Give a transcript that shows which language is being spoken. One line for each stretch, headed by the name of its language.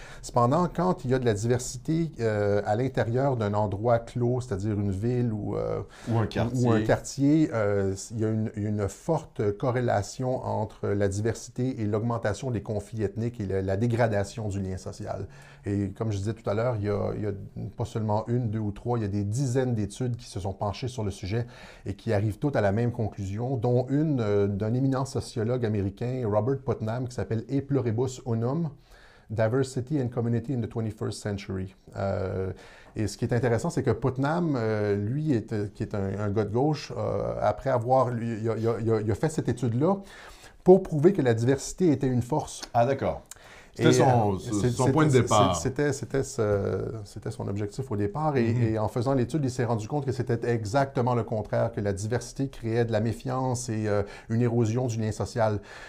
French: Cependant, quand il y a de la diversité à l'intérieur d'un endroit clos, c'est-à-dire une ville ou un quartier, il y a une forte corrélation entre la diversité et l'augmentation des conflits ethniques et la dégradation du lien social. Et comme je disais tout à l'heure, il y a pas seulement une, deux ou trois, il y a des dizaines d'études qui se sont penchées sur le sujet et qui arrivent toutes à la même conclusion, dont une d'un éminent sociologue américain, Robert Putnam, qui s'appelle E pluribus unum.
English: Diversity and Community in the 21st Century.
French: Et ce qui est intéressant, c'est que Putnam, lui, qui est un gars de gauche, après avoir... Il a fait cette étude-là pour prouver que la diversité était une force. Ah, d'accord. C'était son point de départ. C'était son objectif au départ. Et en faisant l'étude, il s'est rendu compte que c'était exactement le contraire, que la diversité créait de la méfiance et une érosion du lien social.